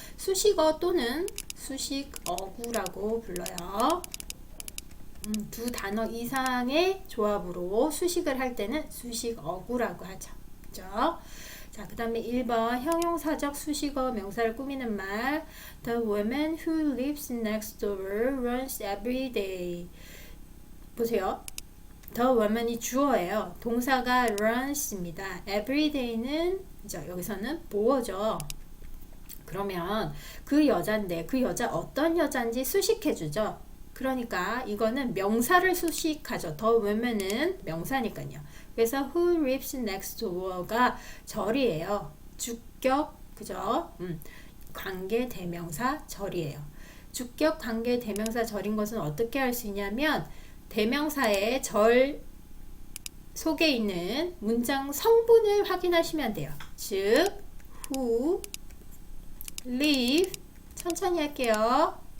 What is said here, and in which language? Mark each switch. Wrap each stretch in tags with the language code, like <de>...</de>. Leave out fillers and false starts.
<ko>수식어 또는 수식어구라고 불러요. 두 단어 이상의 조합으로 수식을 할 때는 수식어구라고 하죠. 그죠? 자, 그 다음에 1번 형용사적 수식어 명사를 꾸미는 말.</ko> <en>The woman who lives next door runs every day.</en> <ko>보세요. The woman이 주어예요. 동사가 runs입니다. every day는 여기서는 보어죠. 그러면 그 여자인데 그 여자 어떤 여자인지 수식해주죠. 그러니까 이거는 명사를 수식하죠. The woman은 명사니까요. 그래서</ko> <en>who lives next door</en> <ko>가 절이에요. 주격, 그죠? 관계 대명사 절이에요. 주격 관계 대명사 절인 것은 어떻게 할 수 있냐면, 대명사의 절 속에 있는 문장 성분을 확인하시면 돼요. 즉, who live, 천천히 할게요.</ko>